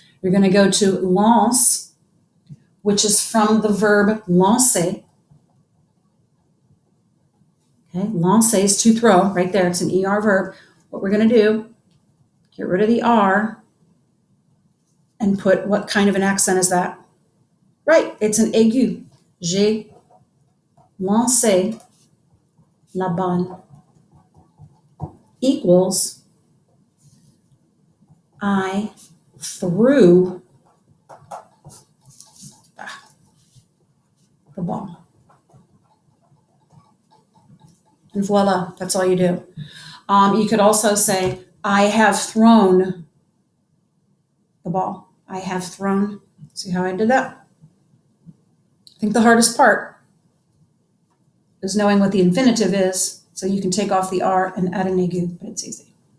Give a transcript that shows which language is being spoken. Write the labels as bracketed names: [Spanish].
[English] You're going to go to lance, which is from the verb lancer. Okay, lancer is to throw, right there. It's an ER verb. What we're going to do, get rid of the R and put, what kind of an accent is that? Right, it's an aigu. [French] J'ai lancé la balle [English] equals I threw the ball. And voila, that's all you do. You could also say, I have thrown the ball. I have thrown. See how I did that? I think the hardest part is knowing what the infinitive is, so you can take off the R and add an aigu, but it's easy.